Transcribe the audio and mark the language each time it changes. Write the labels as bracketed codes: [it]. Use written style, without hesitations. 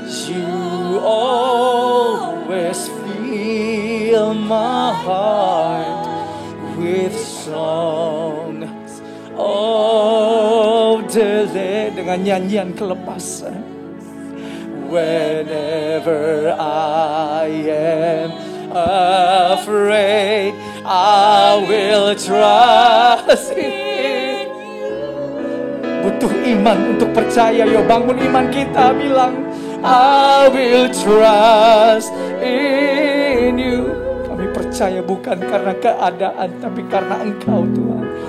[en] You always fill my heart with songs of deliverance. [id] Dengan nyanyian kelepasan. [en] Whenever I am afraid, I will trust in you. [id] Butuh iman untuk percaya. Yo bangun iman kita, bilang [en] I will trust in you. [id] Kami percaya bukan karena keadaan, tapi karena Engkau Tuhan.